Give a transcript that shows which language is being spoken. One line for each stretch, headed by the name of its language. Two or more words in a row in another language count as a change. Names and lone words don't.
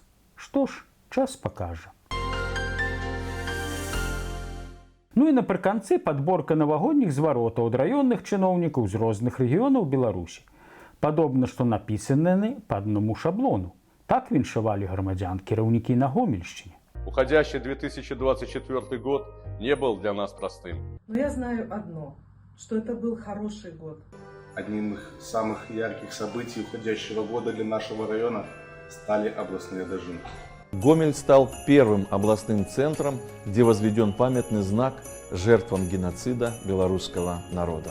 Belarusian: Што ж, час пакажа. Ну і напрыканцы падборка навагодніх зваротаў ад раённых чыноўнікаў з розных рэгіёнаў Беларусі. Падобна, што напісаны па аднаму шаблону. Так віншавалі грамадзян кіраўнікі на Гомельшчыне.
Russian: Уходящий 2024 год не был для нас простым. Но я знаю одно, что это был хороший год. Одним из самых ярких событий уходящего года для нашего района стали областные дожди. Гомель стал первым областным центром, где возведен памятный знак жертвам геноцида белорусского народа.